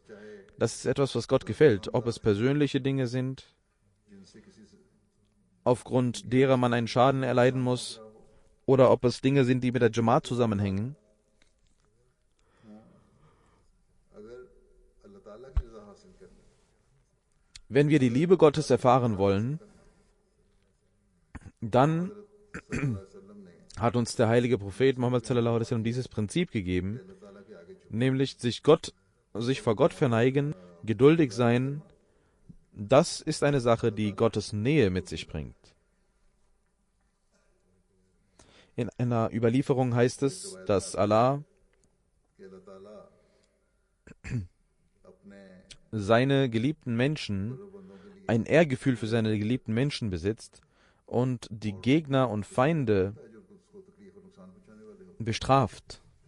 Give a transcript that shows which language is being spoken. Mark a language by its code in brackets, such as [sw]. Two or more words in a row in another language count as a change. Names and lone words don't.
[de] Das ist etwas, was Gott gefällt. Ob es persönliche Dinge sind, aufgrund derer man einen Schaden erleiden muss, oder ob es Dinge sind, die mit der Jamaat zusammenhängen. Wenn wir die Liebe Gottes erfahren wollen, dann hat uns der heilige Prophet Muhammad [ar] صلى الله عليه وسلم [de] dieses Prinzip gegeben, nämlich sich vor Gott verneigen, geduldig sein, Das ist eine Sache, die Gottes Nähe mit sich bringt. In einer Überlieferung heißt es, dass Allah seine geliebten Menschen, ein Ehrgefühl für seine geliebten Menschen besitzt und die Gegner und Feinde bestraft.